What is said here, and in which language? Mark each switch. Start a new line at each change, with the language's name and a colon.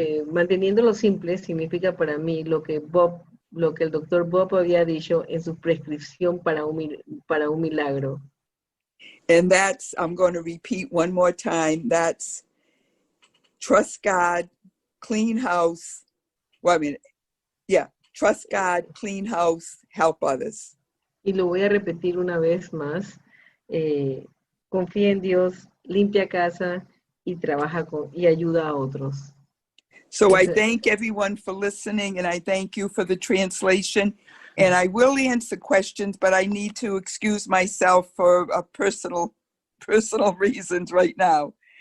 Spanish: Manteniéndolo simple significa para mí lo que el doctor Bob había dicho en su prescripción para un milagro.
English: And that's, I'm going to repeat one more time, that's trust God, clean house. Well, I mean, Yeah, trust God, clean house, help others.
Spanish: Y lo voy a repetir una vez más. Confía en Dios, limpia casa y trabaja y ayuda a otros.
English: So I thank everyone for listening, and I thank you for the translation. And I will answer questions, but I need to excuse myself for personal reasons right now.